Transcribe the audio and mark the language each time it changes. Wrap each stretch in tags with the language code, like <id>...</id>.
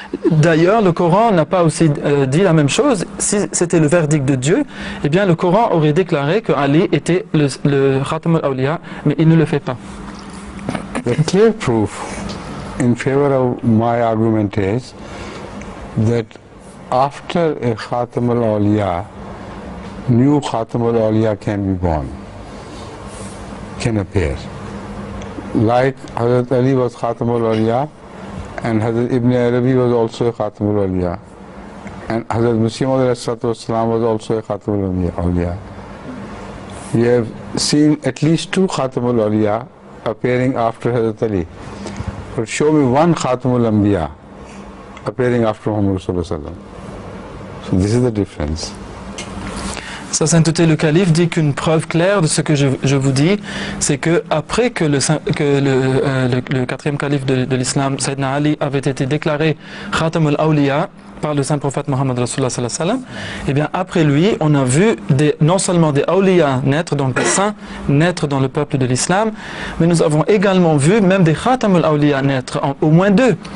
<fr>D'ailleurs, le Coran n'a pas aussi dit la même chose. Si c'était le verdict de Dieu, eh bien le Coran aurait déclaré que Ali était le Khatam al-Awliya, mais il ne le fait pas.</fr> <en>The clear proof in favor of my argument is that after a Khatam al-Awliya, new Khatam al-Awliya can be born, can appear. Like Hazrat Ali was Khatam al-Awliya, and Hazrat Ibn Arabi was also a Khatam al-Awliya, and Hazrat Masih Maud was also a Khatam al-Awliya. We have seen at least two Khatam al-Awliya appearing after Hazrat Ali. But show me one Khatam al-Anbiya appearing after Muhammad Sallallahu Alaihi Wasallam. So this is the difference.</en> <fr>Sa sainteté le calife dit qu'une preuve claire de ce que je vous dis, c'est que après que le quatrième calife de l'islam, Sayyidina Ali, avait été déclaré Khatam al-Awliya par le saint prophète Mohammed Rasulullah sallallahu alayhi wa sallam, et bien après lui, on a vu non seulement des awliya naître, donc des saints naître dans le peuple de l'islam, mais nous avons également vu même des Khatam al-Awliya naître, au moins deux.</fr>